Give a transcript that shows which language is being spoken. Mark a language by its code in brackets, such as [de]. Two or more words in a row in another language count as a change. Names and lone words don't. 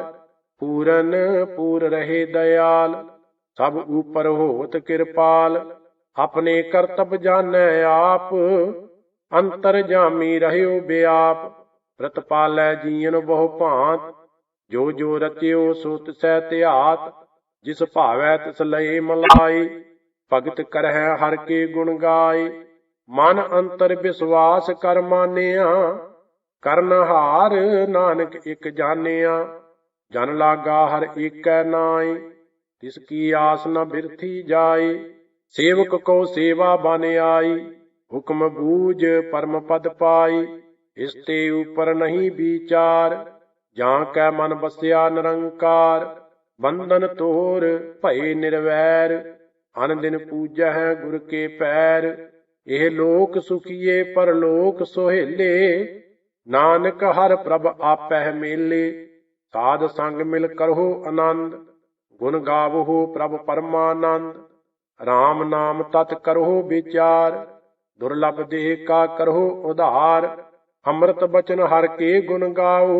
[pa] ਪੂਰਨ ਪੂਰ ਰਹੇ ਦਇਆਲ, ਸਭ ਊਪਰ ਹੋਤ ਕਿਰਪਾਲ। ਅਪਨੇ ਕਰਤਬ ਜਾਨੈ ਆਪ, ਅੰਤਰ ਜਾਮੀ ਰਹਿਓ ਬਿਆਪ। ਪ੍ਰਤਿਪਾਲੈ ਜੀਵਨ ਬਹੁ ਭਾਂਤ, ਜੋ ਜੋ ਰਚਿਓ ਸੋ ਤਿਸੈ ਧਿਆਤ। ਜਿਸ ਭਾਵੈ ਤਿਸ ਲਏ ਮਿਲਾਈ, ਭਗਤ ਕਰਹਿ ਹਰ ਕੇ ਗੁਣ ਗਾਇ। ਮਨ ਅੰਤਰ ਬਿਸ੍ਵਾਸ ਕਰ ਮਾਨਿਆ, ਕਰਨਹਾਰ ਨਾਨਕ ਇਕ ਜਾਨਿਆ। ਜਨ ਲਾਗਾ ਹਰ ਏਕੈ ਨਾਈ, ਤਿਸ ਕੀ ਆਸ ਨ ਬਿਰਥੀ ਜਾਇ। ਸੇਵਕ ਕਉ ਸੇਵਾ ਬਨ ਆਈ, ਹੁਕਮ ਬੂਝ ਪਰਮ ਪਦ ਪਾਈ। ਇਸ ਤੇ ਊਪਰ ਨਹੀਂ ਬੀਚਾਰ, ਜਾਂ ਕੈ ਮਨ ਬਸਿਆ ਨਿਰੰਕਾਰ। ਬੰਧਨ ਤੋਰ ਭਏ ਨਿਰਵੈਰ, ਅਨਦਿਨ ਪੂਜੈ ਗੁਰ ਕੇ ਪੈਰ। ਇਹ ਲੋਕ ਸੁਖੀਏ ਪਰਲੋਕ ਸੁਹੇਲੇ। ਨਾਨਕ ਹਰ ਪ੍ਰਭ ਆਪਹਿ ਮੇਲੇ। ਸਾਧ ਸੰਗ ਮਿਲ ਕਰਹੁ ਆਨੰਦ। ਗੁਣ ਗਾਵਹੁ ਪ੍ਰਭ ਪਰਮਾਨੰਦ। RAM ਨਾਮ ਤਤ ਕਰਹੁ ਵਿਚਾਰ। ਦੁਰਲਭ ਦੇਹ ਕਾ ਕਰਹੁ ਉਧਾਰ। ਅੰਮ੍ਰਿਤ ਬਚਨ ਹਰ ਕੇ ਗੁਣ ਗਾਓ।